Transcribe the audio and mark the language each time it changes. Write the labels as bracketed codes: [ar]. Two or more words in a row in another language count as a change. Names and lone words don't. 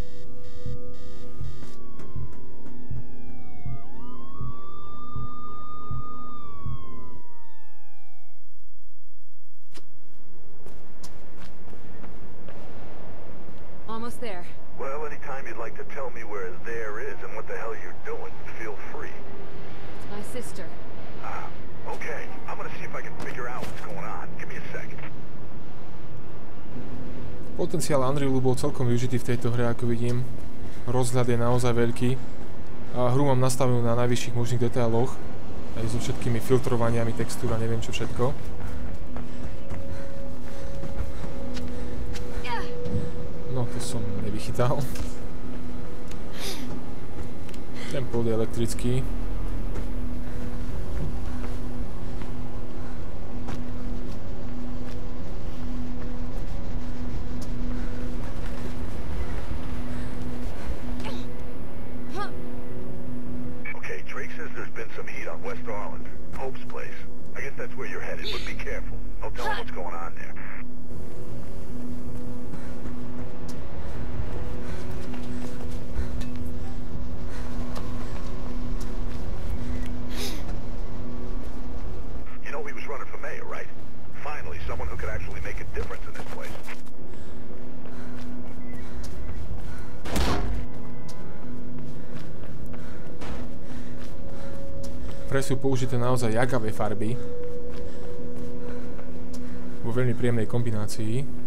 [en] Almost there. Well, anytime you'd like to tell me where there is and what the hell you're doing, feel free. It's my sister. Okay. I'm gonna see if I can figure out what's going on. Give me a second. [sk] Potenciál Unrealu bol celkom využitý v tejto hre, ako vidím. Rozhľad je naozaj veľký. A hru mám nastavenú na najvyšších možných detailoch. Aj so všetkými filtrovaniami textúr a neviem čo všetko. No, to som nevychytal. Ten pod je elektrický. [en] Okay, Drake says there's been some heat on West Arlen. Hope's place. I guess that's where you're headed, but be careful. I'll tell him what's going on there. You know he was running for mayor, right? Finally, someone who could actually make a difference in this place. [sk] Pre sú použité naozaj jagavé farby. Vo veľmi príjemnej kombinácii.